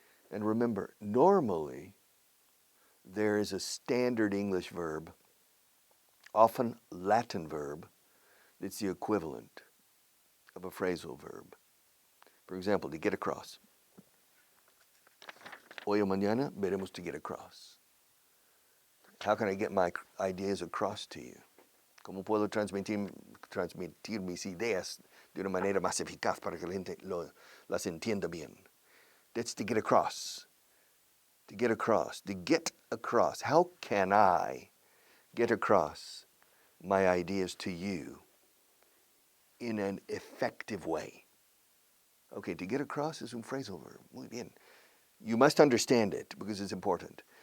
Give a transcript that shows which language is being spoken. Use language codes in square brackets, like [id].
[en] And remember, normally there is a standard English verb, often Latin verb, that's the equivalent of a phrasal verb. For example, to get across. [es] Hoy o mañana veremos [en] to get across. How can I get my ideas across to you? [es] ¿Cómo puedo transmitir mis ideas de una manera más eficaz para que la gente las entienda bien? [en] That's to get across. To get across. To get across. How can I get across my ideas to you in an effective way? Okay, to get across is un phrasal verb. [es] Muy bien. [en] You must understand it because it's important.